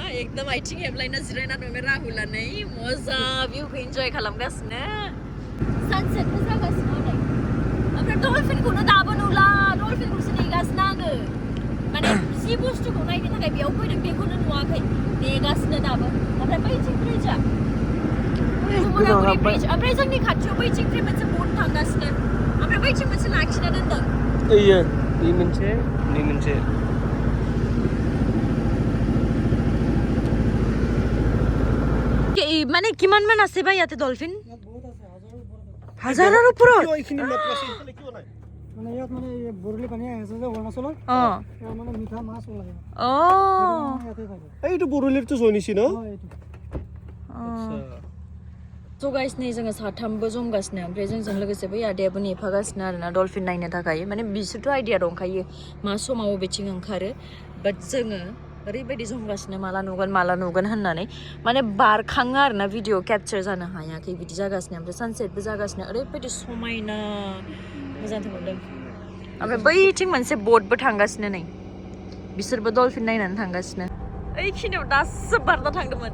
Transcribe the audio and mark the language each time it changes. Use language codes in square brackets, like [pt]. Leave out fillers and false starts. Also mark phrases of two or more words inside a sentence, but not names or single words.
[brx] एकदम आथिं हेबलायना जिरायना दं राहुला नै मोजां भिउखौ इन्जय खालामगासिनो सानसेटबो जागासिनो नै ओमफ्राय डल्फिनखौनो दाबो नुला डल्फिनखौसो नेगासिनो आङो माने जि बुस्थुखौ नायनो थाखाय बेयाव फैदों बेखौनो नुवाखै नेगासिनो दाबो ओमफ्राय बैथिं ब्रिजआ भुमुरागुरि ब्रिज ओमफ्राय जोंनि खाथियाव बैथिंनिफ्राय मोनसे बट थांगासिनो ओमफ्राय बैथिं मोनसे लाखिना दोनदों ओइयो बे मोनसे [as] মানে কিমান মান আছে বা ইয়াতে ডলফিন হাজাৰৰ ওপৰত মানে ইয়াত মানে বৰলি পানী আছে যে অৰুণাচলৰ মানে মিঠা মাছ ওলায় এইটো বৰলিৰটো জনিছি ন [en] so guys [brx] नै जोङो साथामबो जमगासिनो ओमफ्राय जोंजों लोगोसे बै आदायाबो नेफागासिनो आरोना डल्फिन नायनो थाखाय माने बिसोरथ' आइडिया दंखायो मा समाव बबेथिं ओंखारो बाट जोङो ओरैबायदि जमगासिनो माला नुगोन होननानै माने बारखाङो आरोना [en] video capture [brx] जानो हायाखै बिदि जागासिनो ओमफ्राय सानसेटबो जागासिनो ओरैबायदि समायना मोजां मोनदों ओमफ्राय बैथिं मोनसे बटबो थांगासिनो नै बिसोरबो डल्फिन नायनानै थांगासिनो ओइखिनियाव दासो बारना थांदोंमोन